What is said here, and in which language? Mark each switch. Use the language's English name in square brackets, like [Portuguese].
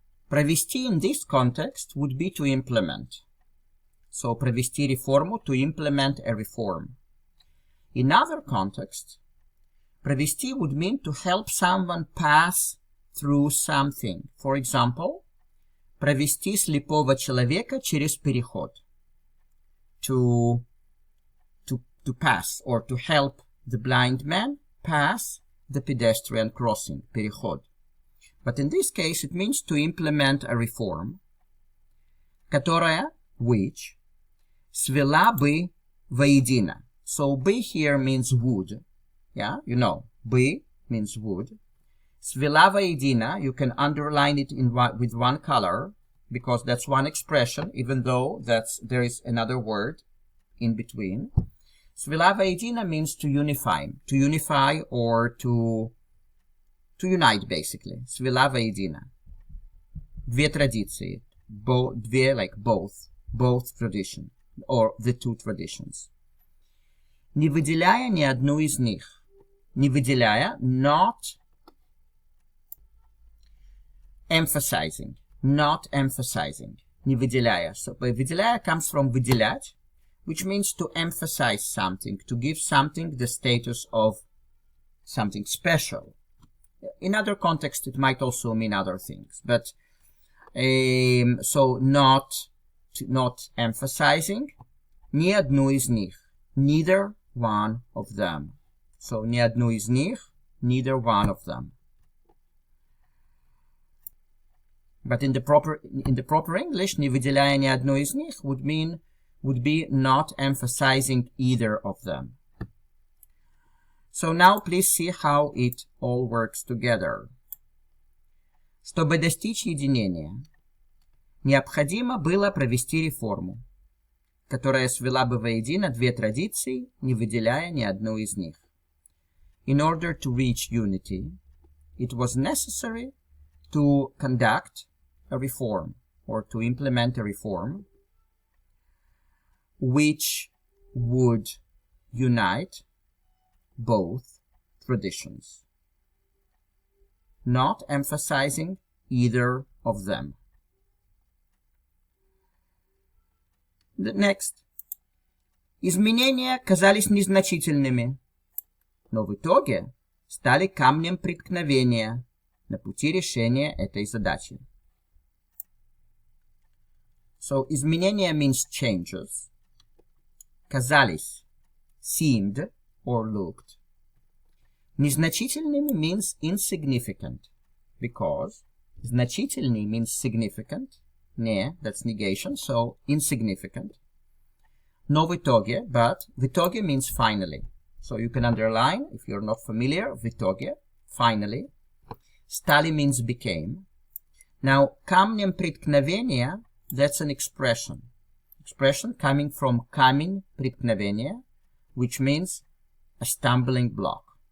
[English] Провести in this context would be to implement. So, [Russian] провести реформу, [English] to implement a reform. In other contexts, провести would mean to help someone pass through something. [Russian] For example, провести слепого человека через переход. [English] To pass or to help the blind man pass the pedestrian crossing, переход. But in this case, it means to implement a reform, которая, which, [Russian] свела бы воедино. [English] So, бы here means would. Yeah, you know, бы means would. [Russian] Свела воедино, [English] you can underline it with one color, because that's one expression, even though there is another word in between. [Russian] Свела воедино [English] means to unify or to unite, basically. Свела воедино. [Russian] две традиции. [English] Две, like both tradition, or the two traditions. [Russian] Не выделяя ни одну из них. Не выделяя, [English] not emphasizing. Not emphasizing. [Russian] Не выделяя. [English] So, выделяя comes from выделять, which means to emphasize something, to give something the status of something special. In other contexts, it might also mean other things, but so not emphasizing. [Russian] Ни одну из них. [English] Neither one of them. So, [Russian] ни одну из них, [English] neither one of them. But in the proper English, [Russian] не выделяя ни одну из них [English] would be not emphasizing either of them. So now please see how it all works together. [Russian] Чтобы достичь единения, необходимо было провести реформу, которая свела бы воедино две традиции, не выделяя ни одну из них. [English] In order to reach unity, it was necessary to conduct a reform, or to implement a reform, which would unite both traditions, not emphasizing either of them. The next. [Russian] Изменения казались незначительными, но в итоге стали камнем преткновения на пути решения этой задачи. [English] So, изменения means changes. Казались, seemed, or looked. Незначительными means insignificant, because значительный means significant. Не, that's negation, so insignificant. [Russian] Но в итоге, [English] but [Russian] в итоге [English] means finally. So you can underline, if you're not familiar, [Russian] в итоге, [English] finally. Стали means became. Now, [Russian] камнем преткновения, [English] that's an expression. Expression coming from [Russian] камень преткновения, [English] which means a stumbling block.